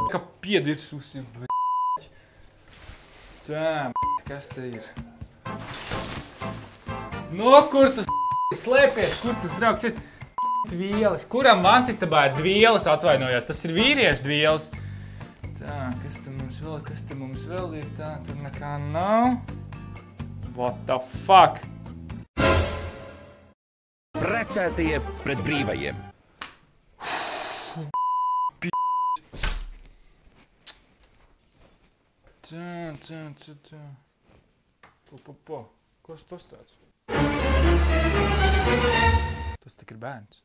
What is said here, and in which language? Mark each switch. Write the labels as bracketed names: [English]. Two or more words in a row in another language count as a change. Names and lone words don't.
[Latvian] Kā piedirsusi, b***ķi. Tā, kas te ir? No, kur tu slēpies? Kur tas draugs ir? Dvieles. Kuram vans istabā ir dvieles, atvainojos? Tas ir vīriešu dvieles. Tā, kas te mums vēl ir? Tā, tur nekā nav. [English] What the fuck? [Latvian] Precētie pret brīvajiem. Tā. Po. Kas tas tāds? Tas tik ir bērns.